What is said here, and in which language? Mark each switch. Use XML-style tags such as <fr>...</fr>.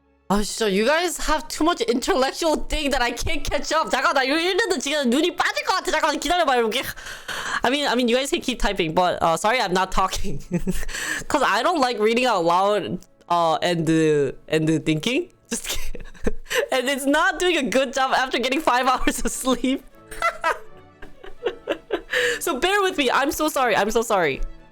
<en>Oh, so you guys have too much intellectual thing that I can't catch up.</en> <ko>잠깐, 나 이거 읽는데 지금 눈이 빠질 것 같아. 잠깐만 기다려봐, 이렇게.</ko> <en>I mean, you guys can keep typing, but sorry, I'm not talking, cause I don't like reading out loud. And thinking. Just kidding. And it's not doing a good job after getting 5 hours of sleep. So bear with me. I'm so sorry. I'm so sorry.</en>